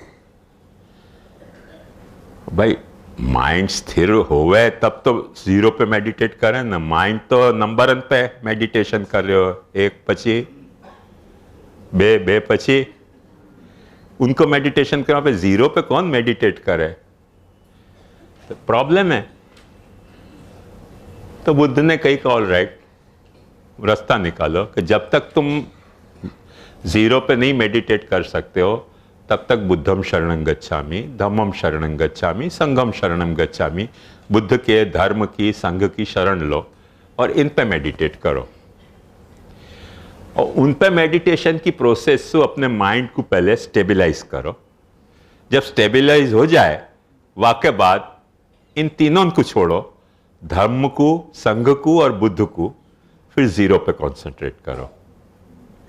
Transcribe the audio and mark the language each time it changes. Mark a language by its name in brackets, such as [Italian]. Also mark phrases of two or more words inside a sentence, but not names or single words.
[Hindi] भाई माइंड स्थिर होवे तब तो जीरो पे मेडिटेट करें ना, माइंड तो नंबर पे मेडिटेशन कर रहे हो, एक पची बे पची, उनको मेडिटेशन करना पे, जीरो पे कौन मेडिटेट करे, तो प्रॉब्लम है। तो बुद्ध ने कही कि [English] all right, [Hindi] रास्ता निकालो कि जब तक तुम जीरो पे नहीं मेडिटेट कर सकते हो, तब तक [Pali] बुद्धम शरणं गच्छामि, धम्मम शरणं गच्छामि, संघम शरणं गच्छामि, [Hindi] बुद्ध के धर्म की संघ की शरण लो और इन पे मेडिटेट करो। और उन पे मेडिटेशन की प्रोसेस से अपने माइंड को पहले स्टेबलाइज करो। जब स्टेबलाइज हो जाए, वाके बाद इन तीनों को छोड़ो, धर्म को, संघ को और बुद्ध को, फिर जीरो पे कंसंट्रेट करो।